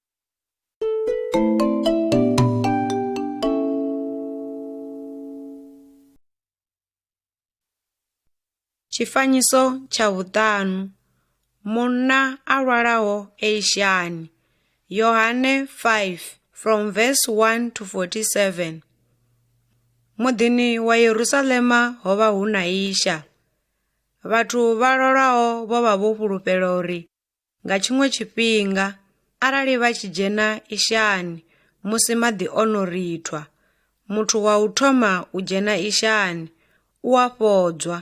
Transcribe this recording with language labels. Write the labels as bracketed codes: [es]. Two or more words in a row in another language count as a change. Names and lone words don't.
[ve] Tshifanyiso tsha vhuṱanu. Munna a lwalaho eishani. [en] Yohane 5 from verse 1 to 47. [ve] Muḓini wa Yerusalema ho vha hu na isha. Vhathu vha lwalaho vho vha vho fhulufhela uri nga tshiṅwe tshifhinga arali vha tshi dzhena ishani musi maḓi ono rithwa, muthu wa u thoma u dzhena ishani u a fhodzwa.